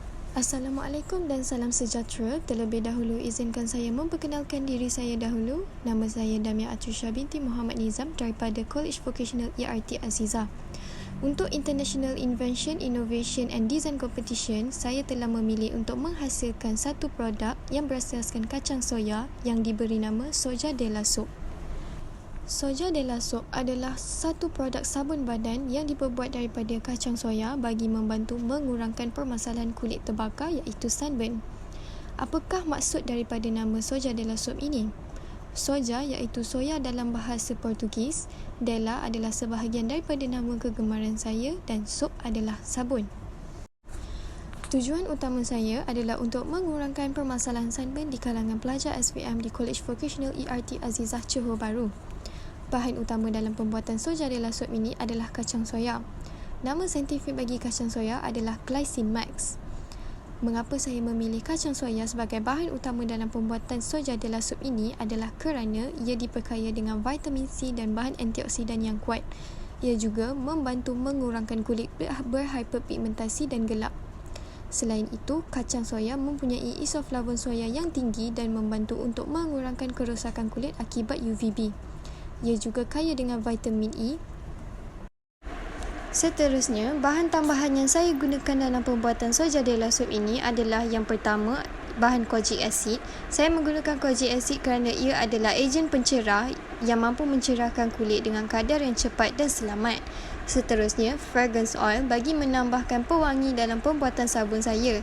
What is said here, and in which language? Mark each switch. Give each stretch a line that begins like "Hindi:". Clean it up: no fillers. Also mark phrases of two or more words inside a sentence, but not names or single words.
Malay: Assalamualaikum dan salam sejahtera. Terlebih dahulu izinkan saya memperkenalkan diri saya dahulu. Nama saya Damia Atrisha binti Muhammad Nizam daripada College Vocational ERT Azizah. Untuk International Invention, Innovation and Design Competition, saya telah memilih untuk menghasilkan satu produk yang berasaskan kacang soya yang diberi nama Soja de la Soap. Soja de la Soap adalah satu produk sabun badan yang diperbuat daripada kacang soya bagi membantu mengurangkan permasalahan kulit terbakar iaitu sunburn. Apakah maksud daripada nama Soja de la Soap ini? Soja iaitu soya dalam bahasa Portugis, de la adalah sebahagian daripada nama kegemaran saya dan soap adalah sabun. Tujuan utama saya adalah untuk mengurangkan permasalahan sunburn di kalangan pelajar SVM di College Vocational ERT Azizah Johor Bahru. Bahan utama dalam pembuatan Soja de la Soap ini adalah kacang soya. Nama saintifik bagi kacang soya adalah Glycine Max. Mengapa saya memilih kacang soya sebagai bahan utama dalam pembuatan Soja de la Soap ini adalah kerana ia diperkaya dengan vitamin C dan bahan antioksidan yang kuat. Ia juga membantu mengurangkan kulit berhiperpigmentasi dan gelap. Selain itu, kacang soya mempunyai isoflavon soya yang tinggi dan membantu untuk mengurangkan kerosakan kulit akibat UVB. Ia juga kaya dengan vitamin E. Seterusnya, bahan tambahan yang saya gunakan dalam pembuatan Soja de la Soap ini adalah yang pertama, bahan
English: kojic acid.
Malay: Saya menggunakan
English: kojic acid
Malay: kerana ia adalah ejen pencerah yang mampu mencerahkan kulit dengan kadar yang cepat dan selamat. Seterusnya,
English: fragrance oil
Malay: bagi menambahkan pewangi dalam pembuatan sabun saya.